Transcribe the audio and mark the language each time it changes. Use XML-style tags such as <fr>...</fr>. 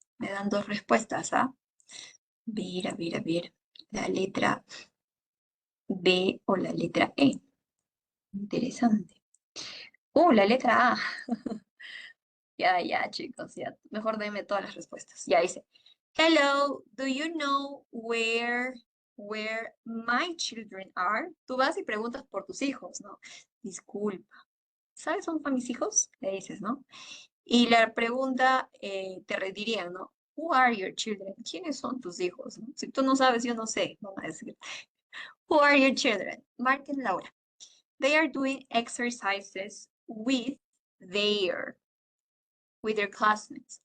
<es>Me dan dos respuestas, ¿ah? A ver. La letra B o la letra E. Interesante. La letra A. Ya, chicos, ya. Mejor denme todas las respuestas. Ya dice.</es> <en>Hello, do you know where my children are?</en> <es>Tú vas y preguntas por tus hijos, ¿no? Disculpa. ¿Sabes dónde están mis hijos? Le dices, ¿no? Y la pregunta te redirían, ¿no?</es> <en>Who are your children?</en> <es>¿Quiénes son tus hijos? ¿No? Si tú no sabes, yo no sé, van a decir.</es> <en>Who are your children?</en> <es>Marquen Laura.</es> <en>They are doing exercises with their classmates.</en>